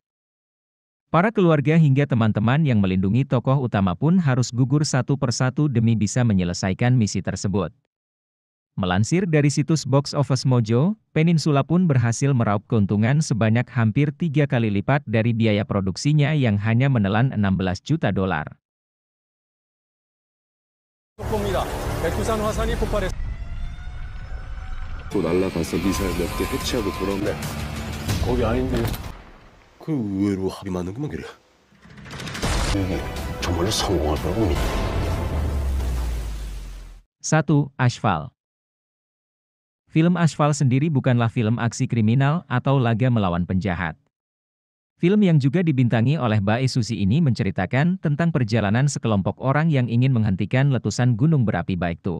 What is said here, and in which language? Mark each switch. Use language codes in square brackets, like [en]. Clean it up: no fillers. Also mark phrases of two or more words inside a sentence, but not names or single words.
[id] Para keluarga hingga teman-teman yang melindungi tokoh utama pun harus gugur satu persatu demi bisa menyelesaikan misi tersebut. Melansir dari situs Box Office Mojo, Peninsula pun berhasil meraup keuntungan sebanyak hampir 3 kali lipat dari biaya produksinya yang hanya menelan 16 juta dolar. [ko] 또 날라가서 미사일 몇 개 해치하고 돌아오네. 거기 아닌데. 그 의외로 합이 많은구만 그래. 이게 정말로 성공할 거라고 믿어. [id] 1. Asfal. Film Asfal sendiri bukanlah film aksi kriminal atau laga melawan penjahat. Film yang juga dibintangi oleh Bae Suzy ini menceritakan tentang perjalanan sekelompok orang yang ingin menghentikan letusan gunung berapi Baekdu.